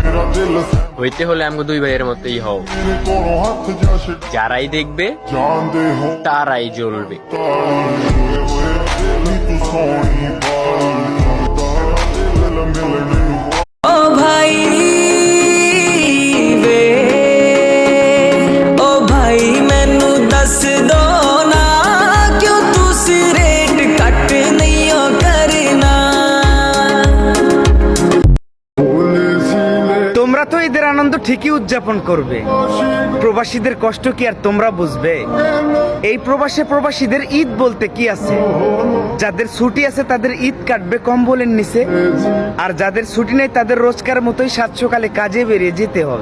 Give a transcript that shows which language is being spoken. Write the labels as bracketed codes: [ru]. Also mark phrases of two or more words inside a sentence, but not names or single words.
[bn] হইতে হলে আমাকে দুই ভাইয়ের মতোই হও, যারাই দেখবে তারাই জ্বলবে। [pa] ਓ ਭਾਈ ਵੇ ਓ ਭਾਈ ਮੈਨੂੰ ਦੱਸ ਦੋ ਨਾ ਕਿਉਂ ਤੁਸੀਂ ਰੇਟ ਕੱਟ ਨਹੀਂ ਓ ਕਰਨਾ। [bn] তোমরা তো ঈদের আনন্দ ঠিকই উদযাপন করবে, প্রবাসীদের কষ্ট কি আর তোমরা বুঝবে? এই প্রবাসীদের ঈদ বলতে কি আছে? যাদের ছুটি আছে তাদের ঈদ কাটবে কম্বলের নিচে, আর যাদের ছুটি নেই তাদের রোজকার মতোই সাত সকালে কাজে বেরিয়ে যেতে হবে।